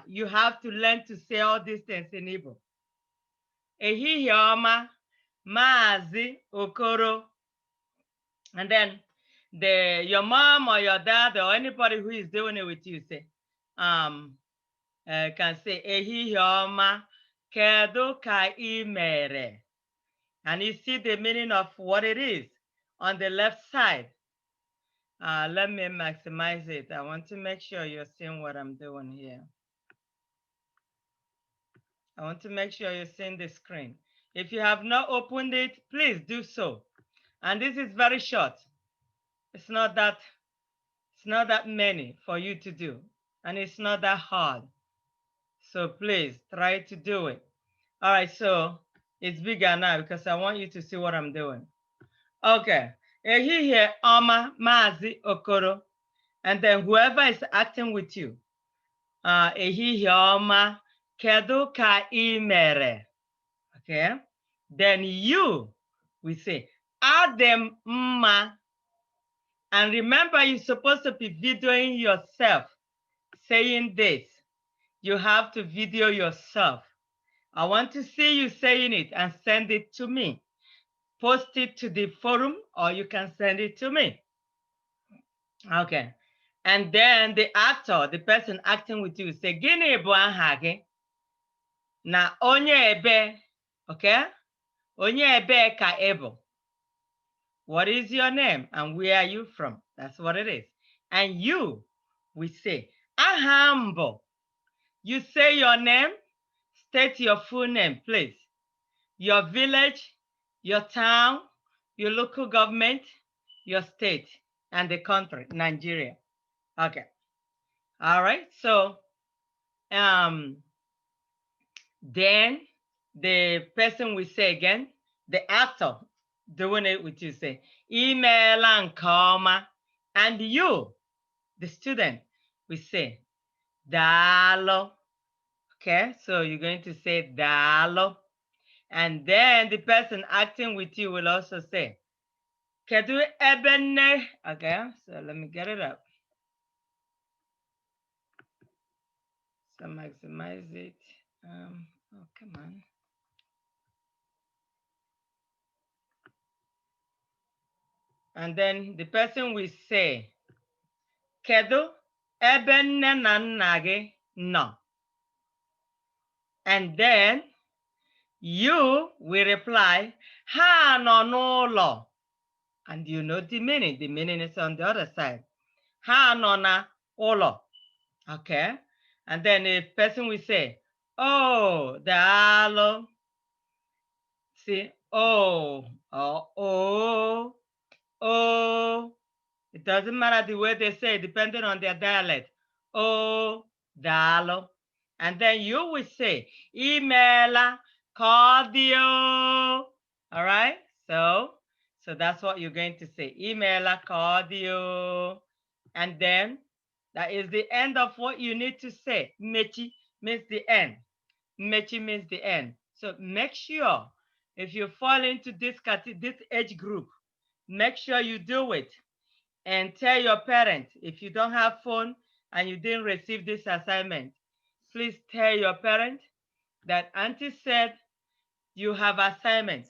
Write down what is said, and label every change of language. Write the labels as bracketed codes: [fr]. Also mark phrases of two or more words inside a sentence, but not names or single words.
[en] You have to learn to say all these things in Igbo. [ig] Ehihie ọma, Maazị Okoro. [en] And then your mom or your dad or anybody who is doing it with you say, can say [ig] ehihie ọma, kedu ka ị mere? [en] And you see the meaning of what it is on the left side. Let me maximize it. I want to make sure you're seeing what I'm doing here. I want to make sure you're seeing the screen. If you have not opened it, please do so. And this is very short. It's not that many for you to do. And it's not that hard. So please try to do it. All right, so it's bigger now because I want you to see what I'm doing. [ig] Okay. Ehihie ọma, Maazị Okoro. [en] And then whoever is acting with you. [ig] Ehihie ọma, kedu ka ị mere? [en] Okay. Then you, we say, [ig] adị mma. [en] And remember, you're supposed to be videoing yourself saying this. You have to video yourself. I want to see you saying it and send it to me. Post it to the forum or you can send it to me. Okay. And then the actor, the person acting with you, say, [ig] Gịnị bụ aha gị? Na onye ebe, okay? Onye ebe ka ị bụ. [en] What is your name and where are you from? That's what it is. And you, we say, [ig] aha m bụ. [en] You say your name, state your full name, please. Your village, your town, your local government, your state, and the country, Nigeria. Okay. All right. So then the person we say again, the actor doing it with you say, [ig] imeela nke ọma. [en] And you, the student, we say, daalụ. Okay, so you're going to say daalụ. And then the person acting with you will also say, [ig] kedu ebe nne? [en] Okay, so let me get it up. So maximize it. Oh, come on. And then the person will say, [ig] kedu ebe nne na nna gị nọ? [en] And then you will reply, [ig] ha nọ n'ụlọ. [en] And you know the meaning. The meaning is on the other side. [ig] Ha nọ na ụlọ. [en] Okay. And then the person will say, oh, daalụ. See, oh, oh, oh. It doesn't matter the way they say, depending on their dialect. Oh, daalụ. And then you will say, [ig] imeela ka ọ dị o. [en] All right? So that's what you're going to say. [ig] Imeela ka ọ dị o. [en] And then that is the end of what you need to say. Mechi means the end. Mechi means the end. So make sure if you fall into this age group, make sure you do it. And tell your parents, if you don't have phone and you didn't receive this assignment, please tell your parents that Auntie said you have assignments.